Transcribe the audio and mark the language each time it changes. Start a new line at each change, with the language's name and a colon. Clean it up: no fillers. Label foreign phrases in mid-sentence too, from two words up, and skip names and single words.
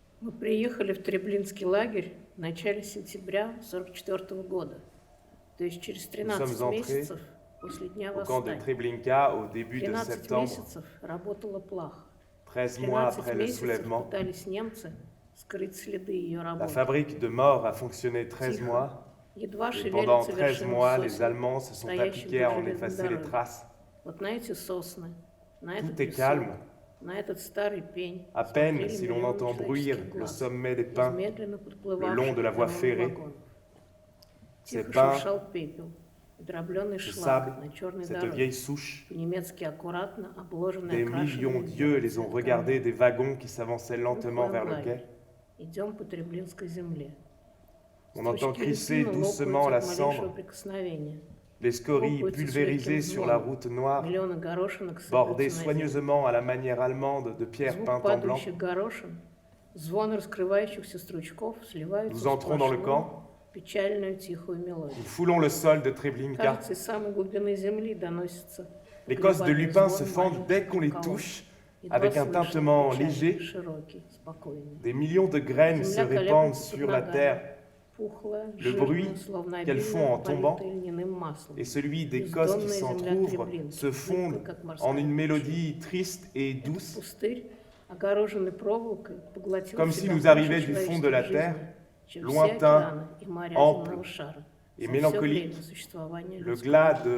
Russian: Мы приехали в Треблинский лагерь в начале сентября 1944 года, то есть через 13 месяцев после дня
French: au camp de
Russian: восстания.
French: Treblinka au début de 13 septembre,
Russian: месяцев работало плохо.
French: 13 mois 13 après le
Russian: месяцев
French: soulèvement.
Russian: пытались немцы скрыть следы ее
French: La
Russian: работы.
French: fabrique de morts a fonctionné 13
Russian: Тихо.
French: mois,
Russian: Едва
French: et pendant
Russian: шевелятся
French: 13
Russian: вершины
French: mois, les
Russian: сосен,
French: Allemands se sont
Russian: стоящих
French: appliqués à
Russian: вдоль
French: en
Russian: железной
French: effacer les
Russian: дороги.
French: traces.
Russian: Вот на эти сосны, на этот
French: Tout est
Russian: песок,
French: calme.
Russian: на этот старый пень
French: À peine
Russian: смотрели
French: si l'on
Russian: миллионы
French: entend bruire
Russian: человеческих
French: le
Russian: глаз,
French: sommet des
Russian: из
French: pins,
Russian: медленно
French: le
Russian: подплывавших
French: long de la
Russian: к
French: voie
Russian: каналу
French: ferrée.
Russian: вагонов.
French: Ces
Russian: Тихо
French: pins,
Russian: шуршал пепел, и дробленый
French: ce
Russian: шлак
French: sable,
Russian: на черной
French: cette
Russian: дороге,
French: vieille souche,
Russian: по-немецки аккуратно обложенный
French: des millions d'yeux les ont regardés des wagons qui s'avançaient lentement vers le quai.
Russian: Идем по Треблинской земле.
French: On entend
Russian: Стручки
French: crisser
Russian: льдины
French: doucement
Russian: лопаются
French: la
Russian: от малейшего
French: cendre,
Russian: прикосновения.
French: les scories
Russian: Лопаются с
French: pulvérisées
Russian: легким
French: sur la
Russian: звоном.
French: route noire,
Russian: Миллионы горошинок
French: bordées
Russian: сыпаются на землю.
French: soigneusement à la manière allemande de pierres
Russian: Звук
French: peintes en blanc.
Russian: падающих горошин, звон раскрывающихся стручков сливаются
French: Nous
Russian: в
French: entrons dans le
Russian: сплошную,
French: camp,
Russian: печальную тихую мелодию.
French: nous foulons le sol de Treblinka.
Russian: Кажется, из самой глубины земли доносится
French: Les cosses de
Russian: колебательный
French: lupin
Russian: звон
French: se fendent dès qu'on les
Russian: маленьких
French: touche,
Russian: колонн.
French: avec
Russian: Едва
French: un
Russian: слышный,
French: tintement
Russian: печальный,
French: léger.
Russian: широкий, спокойный.
French: Des millions de graines se
Russian: Земля
French: répandent
Russian: колеблется под
French: sur la
Russian: ногами,
French: terre,
Russian: пухлая,
French: Le
Russian: жирная,
French: bruit
Russian: словно
French: qu'elles
Russian: обильно
French: font en tombant,
Russian: политая льняным маслом.
French: et celui des
Russian: Бездонная
French: cosses qui
Russian: земля
French: s'entr'ouvrent
Russian: Треблинки,
French: se fondent
Russian: зыбкая, как морская
French: en une
Russian: пучина.
French: mélodie triste et
Russian: Этот
French: douce,
Russian: пустырь, огороженный проволокой, поглотил
French: comme
Russian: в
French: si
Russian: себя
French: nous
Russian: больше
French: arrivait du fond de la
Russian: человеческой
French: terre,
Russian: жизни, чем
French: lointain,
Russian: все океаны и моря
French: ample
Russian: земного шара,
French: et
Russian: за все время
French: mélancolique,
Russian: существования
French: le
Russian: людского
French: glas
Russian: рода.